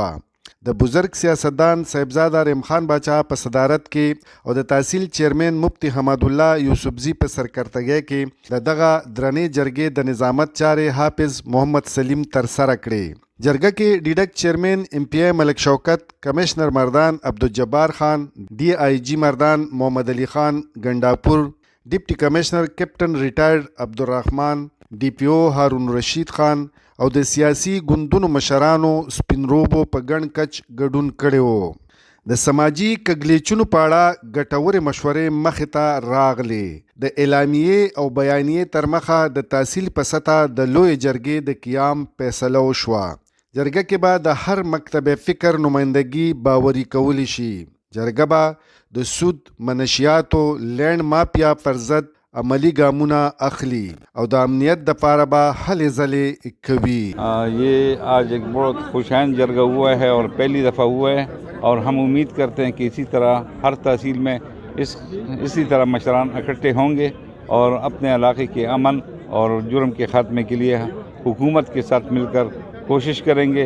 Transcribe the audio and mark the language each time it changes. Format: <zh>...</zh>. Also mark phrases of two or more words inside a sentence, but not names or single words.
<ps>د بزرګ سیاستدان صاحبزاده رحیم خان باچا په صدارت کې او د تحصیل چیرمن مفتی حمد الله یوسفزي په سرکرتګۍ کې د دغه درنې جرګې د نظامت چارې حافظ محمد سلیم ترسره کړې. جرګه کې</ps> <en>DDAC Chairman MPA</en> <ps>ملک شوکت، کمشنر مردان عبدالجبار خان، ڈی آئی جی مردان محمد علی خان گنڈاپور،</ps> <en>Deputy Commissioner Captain Retired</en> <ps>عبدالرحمن، ډي پی او هارون رشید خان او د سیاسي ګوندونو مشرانو سپینروبو په ګڼ کچ ګډون کړی و. د سماجی کږلېچونو په اړه ګټورې مشورې مخې ته راغلې. د اعلامیې او بیانیې تر مخه د تحصیل په سطح د لویې جرګې د قیام فیصله وشوه. جرګه کې به د هر مکتب فکر نمایندګي باوري کولی شي. جرګه به د سود، منشیاتو،</ps> <en>land mafia</en> <ps>پر ضد عملی گامونه اخلی او د امنیت دپاره به هلې ځلې کوي.</ps> <ur>یہ آج ایک بہت خوشائن جرگہ ہوا ہے اور پہلی دفعہ ہوا ہے اور ہم امید کرتے ہیں کہ اسی طرح ہر تحصیل میں اسی طرح مشران اکٹھے ہوں گے اور اپنے علاقے کے امن اور جرم کے خاتمے کے لیے حکومت کے ساتھ مل کر کوشش کریں گے.</ur>